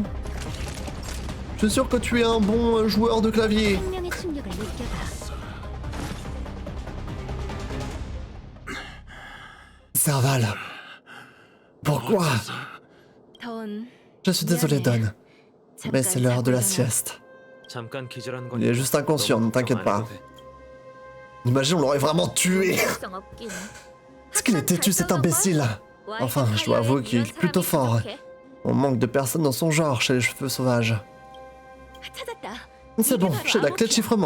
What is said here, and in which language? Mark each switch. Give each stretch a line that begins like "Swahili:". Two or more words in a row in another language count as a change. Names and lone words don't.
French: Je suis sûr que tu es un bon joueur de clavier. Serval. Pourquoi? Je suis désolé, Dunn. Mais c'est l'heure de la sieste.
Korean: 잠깐 기절한 건
French: Il est juste inconscient, ne t'inquiète pas. Imagine, on l'aurait vraiment tué. Est-ce qu'il est têtu, cet imbécile? Enfin, je dois avouer qu'il est plutôt fort. On manque de personnes dans son genre chez les cheveux sauvages. C'est bon, j'ai la clé de chiffrement.